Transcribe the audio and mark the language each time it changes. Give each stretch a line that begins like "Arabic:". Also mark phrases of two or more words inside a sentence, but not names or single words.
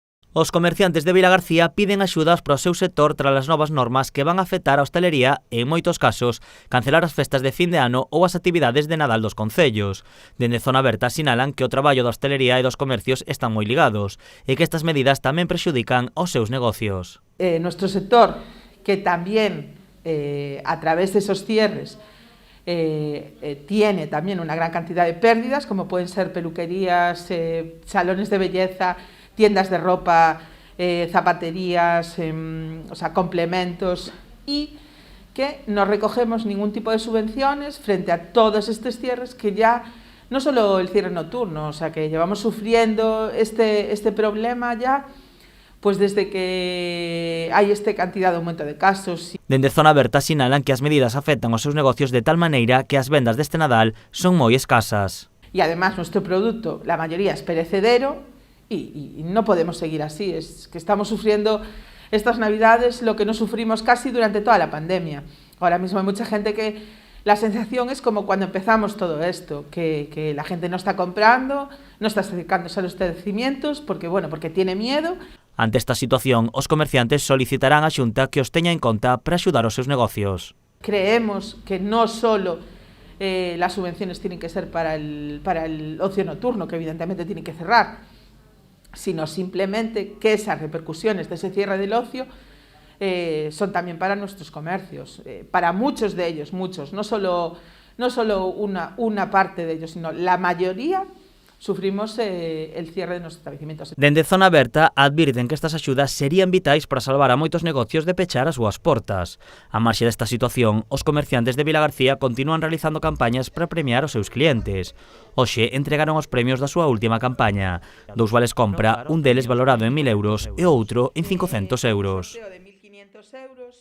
Galician: Os comerciantes de Vilagarcía piden axudas para o seu sector tras as novas normas que van a afectar a hostalería e, en moitos casos, cancelar as festas de fin de ano ou as actividades de Nadal dos concellos. Dende Zona Aberta sinalan que o traballo da hostalería e dos comercios están moi ligados e que estas medidas tamén prexudican os seus negocios.
Spanish: Nuestro sector, que también a través de esos cierres tiene también una gran cantidad de pérdidas, como pueden ser peluquerías, salones de belleza, tiendas de ropa, zapaterías, o sea, complementos, y que no recogemos ningún tipo de subvenciones frente a todos estos cierres que ya, no solo el cierre nocturno, o sea, que llevamos sufriendo este problema ya pues desde que hai esta cantidad de aumento de casos.
Galician: Dende Zona Aberta sinalan que as medidas afectan os seus negocios de tal maneira que as vendas deste Nadal son moi escasas.
Spanish: Y además nuestro producto, la mayoría es perecedero y no podemos seguir así. Es que estamos sufriendo estas Navidades lo que no sufrimos casi durante toda la pandemia. Ahora mismo hay mucha gente que la sensación es como cuando empezamos todo esto, que la gente no está comprando, no está acercándose a los establecimientos porque tiene miedo.
Galician: Ante esta situación, os comerciantes solicitarán á Xunta que os teña en conta para axudar os seus negocios.
Spanish: Creemos que no solo las subvenciones tienen que ser para el ocio nocturno, que evidentemente tiene que cerrar, sino simplemente que esas repercusiones de ese cierre del ocio son también para nuestros comercios, para muchos de ellos, no solo una parte de ellos, sino la mayoría sufrimos el cierre de nuestros establecimientos.
Galician: Dende Zona Aberta advirten que estas axudas serían vitais para salvar a moitos negocios de pechar as súas portas. A marxe desta situación, os comerciantes de Vilagarcía continúan realizando campañas para premiar os seus clientes. Hoxe entregaron os premios da súa última campaña. 2 vales compra, un deles valorado en 1.000 euros e outro en 500 euros.